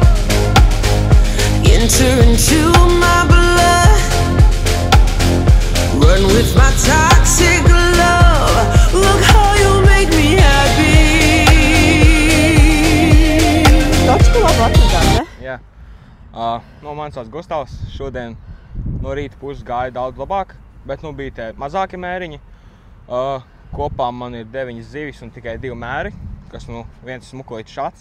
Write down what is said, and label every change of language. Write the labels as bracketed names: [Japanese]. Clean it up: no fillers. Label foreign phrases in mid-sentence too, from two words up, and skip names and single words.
[English] Enter into my blood, run with my toxic love. Look how you make me happy. [Latvian] Taču labi atradāt, ne? Jā. No manis sauc Gustavs. Šodien no rīta puses gāja daudz labāk, bet nu bija te mazāki mēriņi. Kopā man ir 9 zivis un tikai 2 mēri, kas nu viens smukulīts šāds.